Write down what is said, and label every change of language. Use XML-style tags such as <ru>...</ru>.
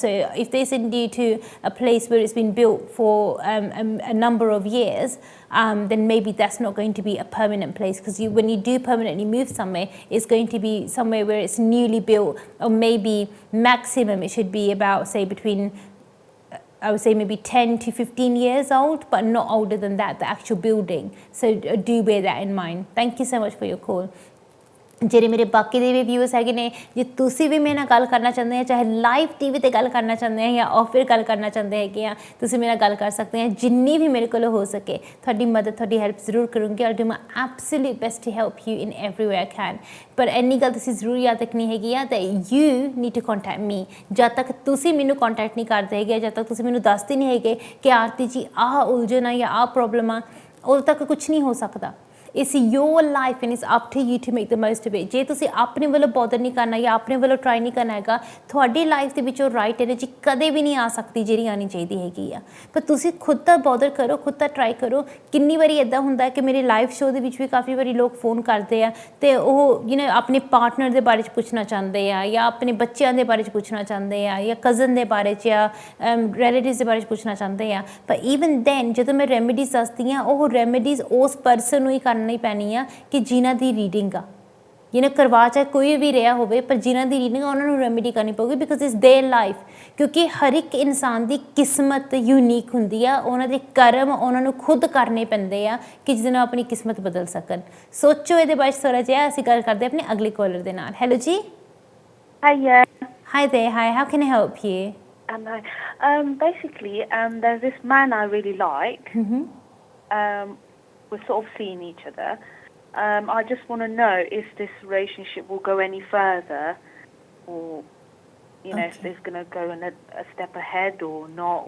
<en>So if they send you to a place where it's been built for a number of years, then maybe that's not going to be a permanent place, because when you do permanently move somewhere, it's going to be somewhere where it's newly built, or maybe maximum it should be about, say, between I would say maybe 10 to 15 years old, but not older than that, the actual building. So do bear that in mind. Thank you so much for your call.</en> <pa>ਜਿਹੜੇ ਮੇਰੇ ਬਾਕੀ ਦੇ ਵੀ viewers ਹੈਗੇ ਨੇ, ਜੇ ਤੁਸੀਂ ਵੀ ਮੇਰੇ ਨਾਲ ਗੱਲ ਕਰਨਾ ਚਾਹੁੰਦੇ ਆ, ਚਾਹੇ ਲਾਈਵ ਟੀਵੀ ਤੇ ਗੱਲ ਕਰਨਾ ਚਾਹੁੰਦੇ ਆ ਜਾਂ ਆਫਰ ਗੱਲ ਕਰਨਾ ਚਾਹੁੰਦੇ ਹੈਗੇ ਆ, ਤੁਸੀਂ ਮੇਰੇ ਨਾਲ ਗੱਲ ਕਰ ਸਕਦੇ ਆ। ਜਿੰਨੀ ਵੀ ਮੇਰੇ ਕੋਲ ਹੋ ਸਕੇ ਤੁਹਾਡੀ ਮਦਦ, ਤੁਹਾਡੀ ਹੈਲਪ ਜ਼ਰੂਰ ਕਰੂੰਗੀ।</pa> <en>I'll do my absolute best to help you in every way I can।</en> <pa>ਪਰ ਇੰਨੀ ਗੱਲ ਤੁਸੀਂ ਜ਼ਰੂਰ ਯਾਦ ਰੱਖਣੀ ਹੈਗੀ ਆ</pa> <en>that you need to contact me।</en> <pa>ਜਦ ਤੱਕ ਤੁਸੀਂ ਮੈਨੂੰ ਕੰਟੈਕਟ ਨਹੀਂ ਕਰਦੇ ਹੈਗੇ, ਜਦ ਤੱਕ ਤੁਸੀਂ ਮੈਨੂੰ ਦੱਸਦੇ ਨਹੀਂ ਹੈਗੇ ਕਿ ਆਰਤੀ ਜੀ ਆਹ ਉਲਝਣ ਆ ਜਾਂ ਆਹ ਪ੍ਰੋਬਲਮ ਆ, ਉਦੋਂ ਤੱਕ ਕੁਛ ਨਹੀਂ ਹੋ ਸਕਦਾ।</pa> <en>It's your life and it's up to you to make the most of it।</en> <pa>ਜੇ ਤੁਸੀਂ ਆਪਣੇ ਵੱਲੋਂ ਬੋਦਰ ਨਹੀਂ ਕਰਨਾ ਜਾਂ ਆਪਣੇ ਵੱਲੋਂ ਟਰਾਈ ਨਹੀਂ ਕਰਨਾ ਹੈਗਾ, ਤੁਹਾਡੀ ਲਾਈਫ ਦੇ ਵਿੱਚੋਂ ਰਾਈਟ ਐਨਰਜੀ ਕਦੇ ਵੀ ਨਹੀਂ ਆ ਸਕਦੀ ਜਿਹੜੀ ਆਉਣੀ ਚਾਹੀਦੀ ਹੈਗੀ ਆ। ਪਰ ਤੁਸੀਂ ਖੁਦ ਤਾਂ ਬੋਦਰ ਕਰੋ, ਖੁਦ ਤਾਂ ਟਰਾਈ ਕਰੋ। ਕਿੰਨੀ ਵਾਰੀ ਇੱਦਾਂ ਹੁੰਦਾ ਕਿ ਮੇਰੇ ਲਾਈਵ ਸ਼ੋਅ ਦੇ ਵਿੱਚ ਵੀ ਕਾਫੀ ਵਾਰੀ ਲੋਕ ਫੋਨ ਕਰਦੇ ਆ ਅਤੇ ਉਹ ਆਪਣੇ ਪਾਰਟਨਰ ਦੇ ਬਾਰੇ 'ਚ ਪੁੱਛਣਾ ਚਾਹੁੰਦੇ ਆ, ਜਾਂ ਆਪਣੇ ਬੱਚਿਆਂ ਦੇ ਬਾਰੇ 'ਚ ਪੁੱਛਣਾ ਚਾਹੁੰਦੇ ਆ, ਜਾਂ ਕਜ਼ਨ ਦੇ ਬਾਰੇ 'ਚ, ਜਾਂ ਰਿਲੇਟਿਵਸ ਦੇ ਬਾਰੇ 'ਚ ਪੁੱਛਣਾ ਚਾਹੁੰਦੇ ਆ। ਪਰ ਈਵਨ ਦੈਨ ਜਦੋਂ ਮੈਂ ਰੈਮੀਡੀਜ਼ ਦੱਸਦੀ ਹਾਂ, ਉਹ ਰੈਮੀਡੀਜ਼ ਉਸ ਪਰਸਨ ਨੂੰ ਹੀ ਕਰਨੀ ਪੈਣੀ ਆ ਕਿ ਜਿਨ੍ਹਾਂ ਦੀ ਰੀਡਿੰਗ ਆ। ਕਰਵਾ ਚਾਹੇ ਕੋਈ ਵੀ ਰਿਹਾ ਹੋਵੇ, ਪਰ ਜਿਨ੍ਹਾਂ ਦੀ ਰੀਡਿੰਗ ਆ ਉਹਨਾਂ ਨੂੰ ਰੈਮੀਡੀ ਕਰਨੀ ਪਊਗੀ,</pa> <en>Because it's their life.</en> <pa>ਕਿਉਂਕਿ ਹਰ ਇੱਕ ਇਨਸਾਨ ਦੀ ਕਿਸਮਤ ਯੂਨੀਕ ਹੁੰਦੀ ਆ, ਉਹਨਾਂ ਦੇ ਕਰਮ ਉਹਨਾਂ ਨੂੰ ਖੁਦ ਕਰਨੇ ਪੈਂਦੇ ਆ ਕਿ ਜਿਹਦੇ ਨਾਲ ਆਪਣੀ ਕਿਸਮਤ ਬਦਲ ਸਕਣ। ਸੋਚੋ ਇਹਦੇ ਬਾਰੇ ਥੋੜ੍ਹਾ ਜਿਹਾ। ਅਸੀਂ ਗੱਲ ਕਰਦੇ ਆਪਣੇ ਅਗਲੇ ਕਾਲਰ ਦੇ ਨਾਲ। ਹੈਲੋ ਜੀ।</pa> <en>Hiya. Hi there. Hi, how can I help you? I know. Basically, there's this man I really like. We're sort of seeing each other. I just want to know if this relationship will go any further, or if it's going to go a step ahead or not.</en>